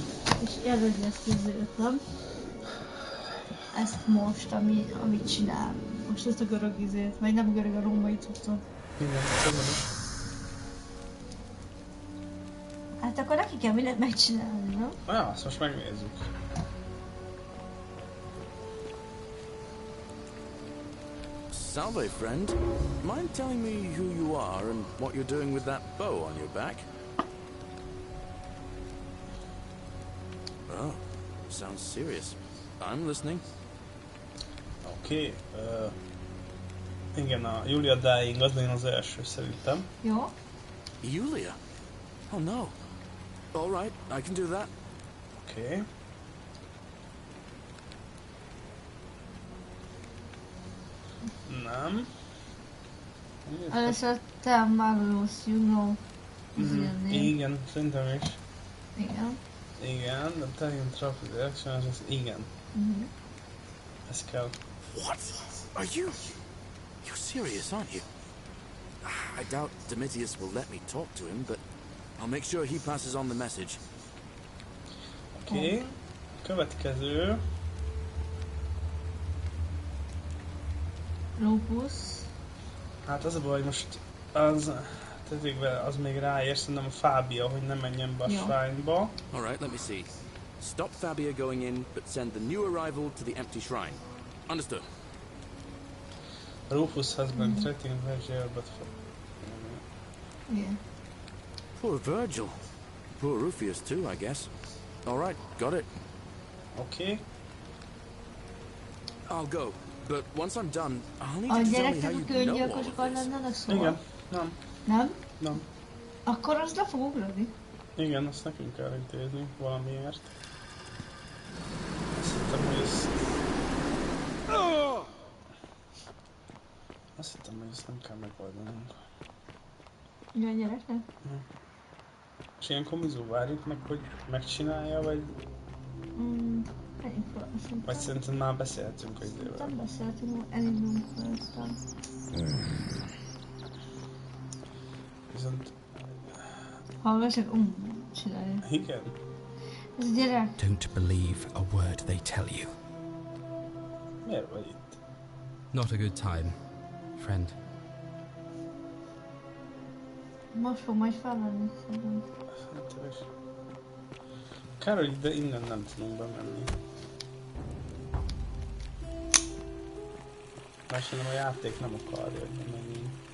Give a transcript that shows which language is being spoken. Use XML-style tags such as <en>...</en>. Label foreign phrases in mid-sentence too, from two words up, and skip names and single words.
<hu>És előzni ezt izéltem. Ezt most, amit csinál. Most ezt a görög izét, vagy nem a görög, a római cuccot. Igen, tudom. Hát akkor neki kell mindent megcsinálni, nem? Na, azt most megnézzük.</hu> <en>Salve, friend. Mind telling me who you are and what you're doing with that bow on your back? Oh, sounds serious. I'm listening.</en> <hu>Oké. Igen, a Julia Dying az legyen az első szerintem. Jó.</hu> <en>Julia? Oh no. All right, I can do that.</en> <hu>Oké. Nem. Először te Magnus,</hu> <en>you know.</en> <hu>Igen, szerintem is. Igen. Igen, de</hu> <en>telling traffic direction,</en> <hu>az igen. Ez kell.</hu> <en>What? Are you... You're serious, aren't you? I doubt Domitius will let me talk to him, but I'll make sure he passes on the message.</en> <hu>Oké. Következő. Lupus. Hát az a baj, hogy most az... Tehát az még ráér, szerintem a Fábia, hogy ne menjen be a shrine-ba.</hu> <en>Alright, let me see. Stop Fabia going in, but send the new arrival to the empty shrine. Understood. Rufus has been threatening Virgil, but... Yeah. Poor Virgil. Poor Rufius too, I guess. Alright, got it. Okay. I'll go, but once I'm done, I'll need you to tell me how you know all of this.</en> <hu>Igen, nem. Nem? Nem. Akkor azt le fog ugrani. Igen, azt nekünk kell intézni valamiért. Azt hittem, hogy ez... Azt hittem, hogy ezt nem kell megoldanunk. Ja, a gyereknek? És ilyenkor Mizu várjuk meg, hogy megcsinálja, vagy... Vagy szerintem már beszéltünk az idővel. Nem beszéltünk, elindulunk fel. Viszont... Hallgassák, csinálja. Igen. Ez a gyerek.</hu> <en>Don't believe a word they tell you.</en> <hu>Miért vagy itt?</hu> <en>Not a good time, friend.</en> <hu>Most fog majd felvenni, szerintem. Hát, Kár, hogy ide innen nem tudunk bemenni. Mert szerintem a játék nem akarja, hogy bemenjünk.</hu>